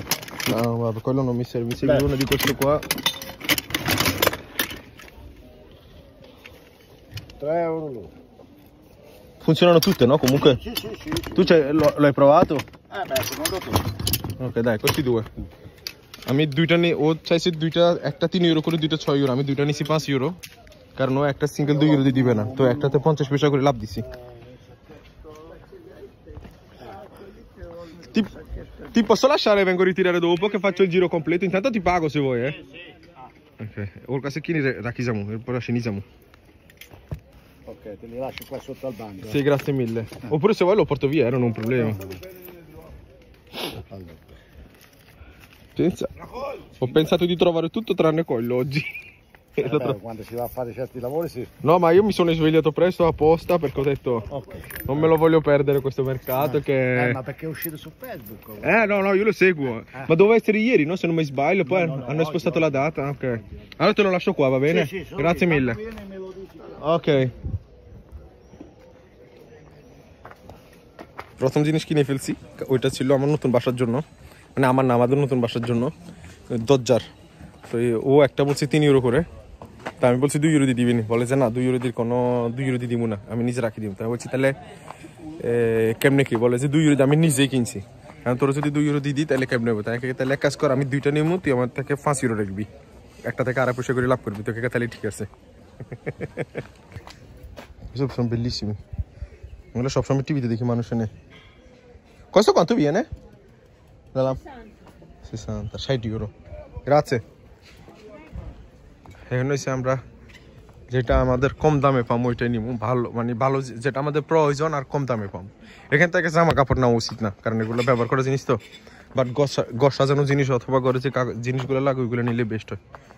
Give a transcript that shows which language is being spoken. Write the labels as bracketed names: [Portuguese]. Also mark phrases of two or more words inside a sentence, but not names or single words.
[Italian] No, guarda, quello non mi serve, mi serve uno di questo qua. 3 euro l'uno. Funzionano tutte, no? Comunque. Sì, sì, sì. Tu l'hai provato? Beh, secondo te. Ok, dai, questi due. [Bangla] আমি দুইটা নিয়ে, ও চাইছে দুইটা, একটা 3 ইউরো করে, দুইটা 6 ইউরো। আমি দুইটা নিছি 5 ইউরো, কারণ ও একটা সিঙ্গেল 2 ইউরো দিয়ে দিবে না, তো একটাতে 50 পয়সা করে লাভ দিছি। [Italian] Ti posso lasciare, vengo a ritirare dopo che faccio il giro completo, intanto ti pago se vuoi, eh? [Bangla] Ok, ওর কাছে কিনে রাখি যাবো, এরপর আসে নিয়ে যাবো। [Italian] Ok, te li lascio qua sotto al banco. Sì, grazie mille. Oppure se vuoi lo porto via, non è un problema. Allora. Ho pensato di trovare tutto tranne quello oggi. Quando si va a fare certi lavori sì. No, ma io mi sono svegliato presto apposta perché ho detto Ok. non me lo voglio perdere questo mercato che... Ma perché è uscito su Facebook? No, io lo seguo. Ma doveva essere ieri, no? Se non mi sbaglio, poi hanno spostato la data. Ok. Allora te lo lascio qua, va bene? Sì, Grazie mille. Me lo dici. Ok. [Bangla] প্রথম জিনিস কিনে ফেলছি, ওইটা ছিল আমার নতুন বাসার জন্য, মানে আমার না, আমাদের নতুন বাসার জন্য দরজার। তো ও একটা বলছে 3 ইউরো করে, তা আমি বলছি 2 ইউরো দিয়ে দিবিনি, বলে যে না 2 ইউরো দিয়ে কোনো 2 ইউরো দিয়ে দিব না, আমি নিজে রাখি দিব। তাই বলছি তাহলে কেমনে কি, বলে যে 2 ইউরো দিয়ে আমি নিজেই কিনছি, কারণ তোর যদি 2 ইউরো দিয়ে দিই তাহলে কেমনে নেবো, তাহলে এক কাজ কর, আমি দুইটা নিবো, তুই আমার থেকে 5 ইউরো রাখবি, একটা থেকে 2.5 পয়সা করে লাভ করবি, তোকে তাহলে ঠিক আছে। এসব সব বেলিসিমি, এগুলো সবসময় টিভিতে দেখি মানুষ এনে। [Italian] Questo quanto viene? 60, 60 euro. Grazie. [Bangla] এখানে হচ্ছে আমরা যেটা আমাদের কম দামে পাম ওইটাই নিব, ভালো মানে ভালো যেটা আমাদের প্রয়োজন আর কম দামে পাম। এখান থেকে জামা কাপড় নেওয়া উচিত না, কারণ এগুলো ব্যবহার করা জিনিস তো, বাট ঘর সাজানো জিনিস অথবা ঘরে যে জিনিসগুলো লাগে ওইগুলো নিলে বেস্ট হয়।